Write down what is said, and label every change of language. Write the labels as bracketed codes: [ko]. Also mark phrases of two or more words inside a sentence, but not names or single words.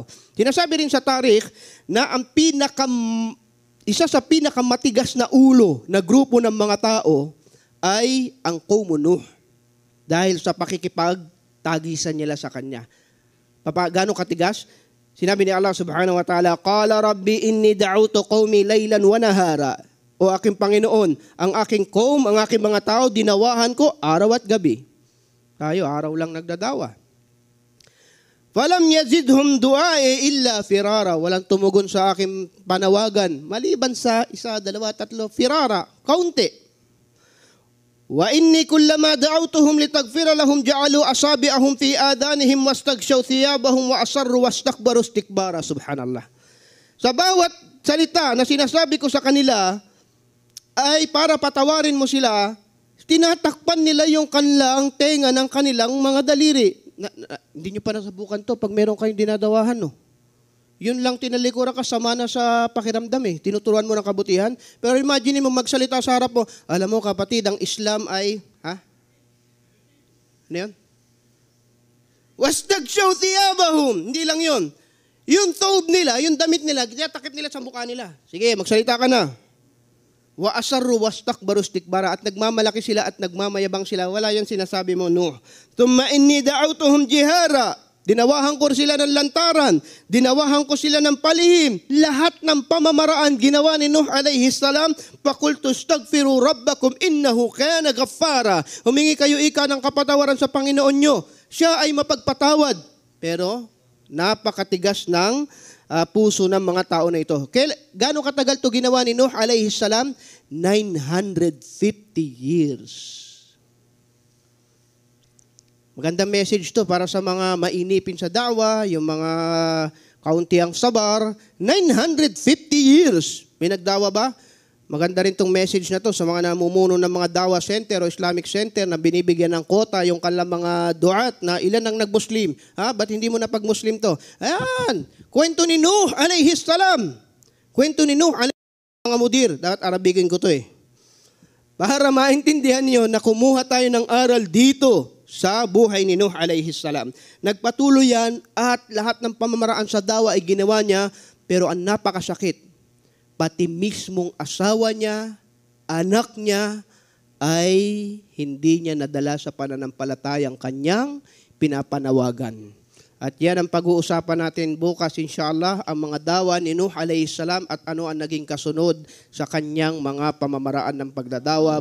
[tl] Sinasabi rin sa tarikh na ang isa sa pinakamatigas na ulo na grupo ng mga tao ay ang [ar] قوم نوح. [tl] Dahil sa pakikipagtagisan nila sa Kanya. Gaano katigas? Sinabi ni [ar] Allah سبحانه وتعالى قال رب إني دعوت قومي ليلا ونهارا. [tl] O aking Panginoon, ang aking qawm, ang aking mga tao, dinawahan ko araw at gabi. Tayo, araw lang nagdadawa. [ar] فلم يزدهم دعائي إلا فرارا. [tl] Walang tumugon sa aking panawagan. Maliban sa 1, 2, 3, firara, kaunti. [ar] وإني كلما دعوتهم لتغفر لهم جعلوا أصابعهم في آذانهم واستغشوا ثيابهم وأصروا واستكبروا استكبارا. [tl] Subhanallah. Sa bawat salita na sinasabi ko sa kanila ay para patawarin mo sila, tinatakpan nila yung kanilang tenga ng kanilang mga daliri. Hindi nyo pa nasubukan to pag meron kayong dinadawahan, no? Yun lang tinalikuran ka, sama na sa pakiramdam eh. Tinuturuan mo ng kabutihan. Pero imagine mo magsalita sa harap mo, alam mo kapatid, ang Islam ay, ano yun? [ar] واستغشوا ثيابهم. [tl] Hindi lang yun. Yung thobe nila, yung damit nila, takip nila sa mukha nila. Sige, magsalita ka na. [ar] وأصروا واستكبروا استكبارا. [tl] At nagmamalaki sila at nagmamayabang sila. Wala yan sinasabi mo, Nuh. [ar] ثم إني دعوتهم جهارا. [tl] Dinawahan ko sila ng lantaran. Dinawahan ko sila ng palihim. Lahat ng pamamaraan ginawa ni Nuh [ar] عليه السلام. فقلت استغفروا ربكم إنه كان غفارا. [tl] Humingi kayo ika ng kapatawaran sa Panginoon nyo. Siya ay mapagpatawad. Pero napakatigas ng puso ng mga tao na ito. Gaano katagal to ginawa ni Nuh [ar] عليه السلام? [tl] 950 years. Magandang message to para sa mga mainipin sa dawa, yung mga kauntiang sabar. 950 years. May nagdawa ba? Maganda rin tong message na to sa mga namumuno ng mga dawa center o [en] Islamic center [tl] na binibigyan ng kota yung kanilang mga duat na ilan ang nag-Muslim. Ba't hindi mo na pag-Muslim to? Ayan, kwento ni Nuh [ar] عليه السلام. [tl] Kwento ni Nuh [ar] عليه السلام, [tl] mga mudir. Dapat Arabikin ko to eh. Para maintindihan niyo na kumuha tayo ng aral dito sa buhay ni Nuh [ar] عليه السلام. [tl] Nagpatuloy yan at lahat ng pamamaraan sa dawa ay ginawa niya, pero ang napakasakit. Pati mismong asawa niya, anak niya, ay hindi niya nadala sa pananampalatayang kanyang pinapanawagan. At yan ang pag-uusapan natin bukas inshallah, ang mga dawa ni Nuh [ar] عليه السلام [tl] at ano ang naging kasunod sa kanyang mga pamamaraan ng pagdadawa.